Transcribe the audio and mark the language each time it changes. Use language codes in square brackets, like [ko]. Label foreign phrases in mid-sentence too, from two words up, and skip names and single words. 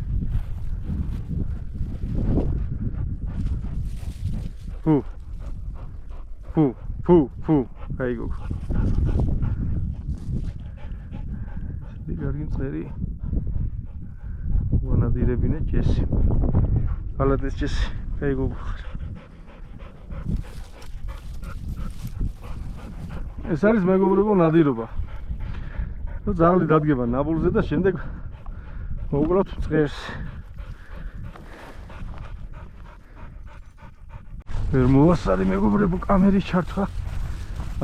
[ka] ფუ. კაი გოგო. კარგი წერი. ვანადირებინე ჯესი. [ru] Молодец, Джесси. [ka] კაი გოგო. ეს არის მეგობრებო ნადირობა. ძაღლი დადგება ნაბულზე და შემდეგ მოვუყრათ წყერს. ვერ მოვასწარი მეგობრებო კამერის ჩართვა.